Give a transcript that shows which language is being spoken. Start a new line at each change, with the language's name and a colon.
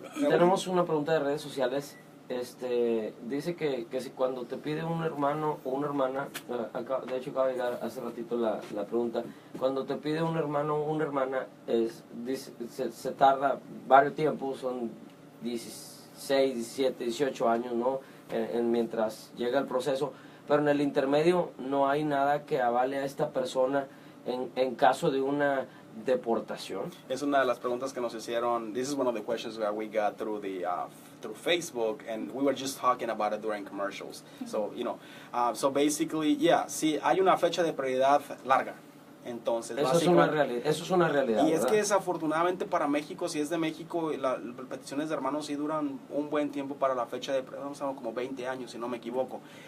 Spanish: tenemos una pregunta de redes sociales. Dice que si cuando te pide un hermano o una hermana, de hecho acaba de llegar hace ratito la pregunta, cuando te pide un hermano o una hermana, se tarda varios tiempos, son 16, 17, 18 años, ¿no? Mientras llega el proceso, pero en el intermedio no hay nada que avale a esta persona en caso de una deportación. Es una de las preguntas que nos hicieron.
English: This is one of the questions that we got through Facebook, and we were just talking about it during commercials. So, so basically, yeah,
Spanish: sí, hay una fecha de prioridad larga. Entonces, eso es una realidad. Y es ¿verdad? que desafortunadamente para México, si es de México, las peticiones de hermanos sí duran un buen tiempo para la fecha de prioridad, como 20 años, si no me equivoco.